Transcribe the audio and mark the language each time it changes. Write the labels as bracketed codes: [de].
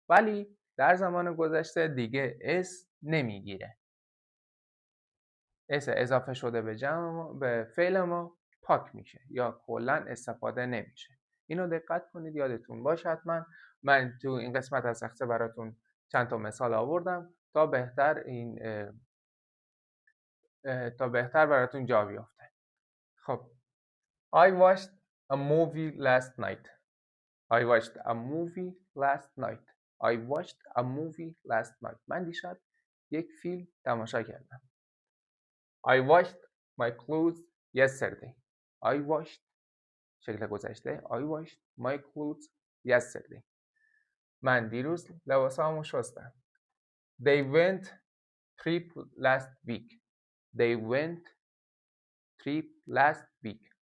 [fa] ولی در زمان گذشته دیگه اس نمیگیره، اس اضافه شده به جمع ما، به فعل ما پاک میشه یا کلا استفاده نمیشه. اینو دقت کنید، یادتون باشه حتما. من تو این قسمت از تخته براتون چند تا مثال آوردم تا بهتر براتون جا بیفته. [en] خب I watched a movie last night. I watched a movie last night. I watched a movie last night. [fa] من دیشب یک فیلم تماشا کردم. [en] I washed my clothes yesterday. I washed [fa] شکل گذشته [en] I washed my clothes yesterday. [fa] من دیروز لباسامو شستم. [en] They went trip last week. They went trip last week.